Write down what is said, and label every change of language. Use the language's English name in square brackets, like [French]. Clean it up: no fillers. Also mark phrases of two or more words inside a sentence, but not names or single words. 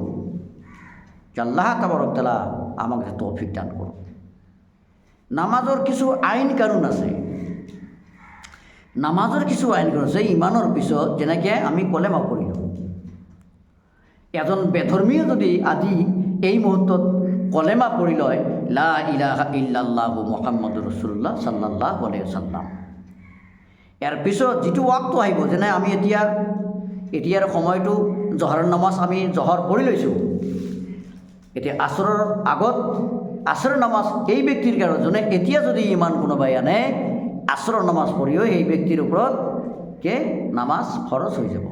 [Assamese] যে [Arabic] الله تبارك تعالى [Assamese] আমাক তৌফিক দান কৰক। নামাজৰ কিছু আইন কানুন আছে। ইমানৰ পিছত যেনেকৈ আমি কলেমা পঢ়িলোঁ। এজন বেধৰ্মীয়ে যদি আজি এই মুহূৰ্তত কলেমা পঢ়ি লয়, [Arabic] لا إله إلا الله محمد رسول الله صلى الله عليه وسلم, [Assamese] ইয়াৰ পিছত যিটো ৱাক্ত আহিব, যেনে আমি এতিয়াৰ সময়টো জহৰৰ নামাজ আমি জহৰ পঢ়ি লৈছোঁ। এতিয়া আসৰৰ আগত আসৰৰ নামাজ এই ব্যক্তিৰ কাৰণে যোনে এতিয়া যদি ইমান কোনোবাই আনে, আসৰৰ নামাজ পঢ়িও সেই ব্যক্তিৰ ওপৰত নামাজ ফৰজ হৈ যাব।